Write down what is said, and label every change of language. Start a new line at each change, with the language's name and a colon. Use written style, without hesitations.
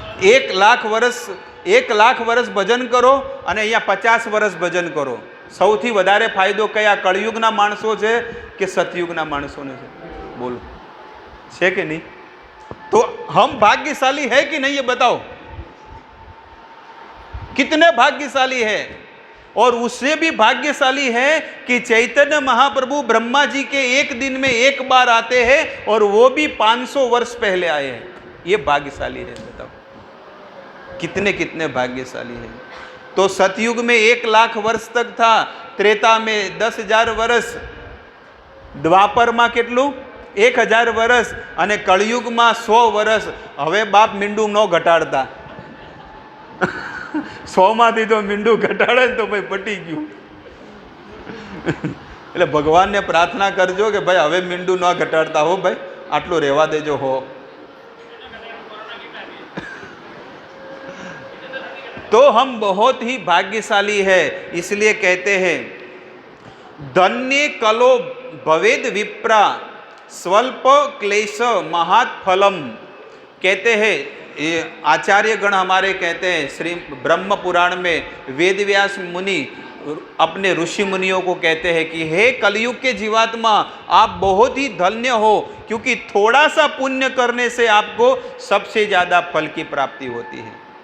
Hindi: 1 लाख वर्ष भजन करो
Gujarati: અને અહીંયા 50 વર્ષ ભજન કરો, સૌથી વધારે ફાયદો કયા કળયુગના માણસો છે કે સતયુગના માણસોને છે, બોલો છે કે નહીં?
Hindi: तो हम भाग्यशाली है कि नहीं ये बताओ, कितने भाग्यशाली है। और उससे भी भाग्यशाली है कि चैतन्य महाप्रभु ब्रह्मा जी के एक दिन में एक बार आते हैं, और वो भी 500 वर्ष पहले आए हैं। ये भाग्यशाली है, बताओ कितने कितने भाग्यशाली है। तो सतयुग में 1 लाख वर्ष तक था, त्रेता में 10,000 वर्ष, द्वापर में
Gujarati: કેટલું
Hindi: 1000 वर्ष,
Gujarati: અને કળયુગ
Hindi: में 100 वर्ष।
Gujarati: હવે બાપ મીંડું ન ઘટાડતા, 100 માંથી તો મીંડું ઘટાડે તો ભાઈ પટી ગયું। એટલે ભગવાનને પ્રાર્થના કરજો કે ભાઈ હવે મીંડું ન ઘટાડતા હો ભાઈ, આટલું રહેવા દેજો હો।
Hindi: तो हम बहुत ही भाग्यशाली है, इसलिए कहते हैं
Sanskrit: धन्य कलो भवेद विप्रा स्वल्प क्लेश महात फलम।
Hindi: कहते हैं ये आचार्य गण हमारे कहते हैं, श्री ब्रह्म पुराण में वेदव्यास मुनि अपने ऋषि मुनियों को कहते हैं कि हे कलयुग के जीवात्मा, आप बहुत ही धन्य हो, क्योंकि थोड़ा सा पुण्य करने से आपको सबसे ज़्यादा फल की प्राप्ति होती है।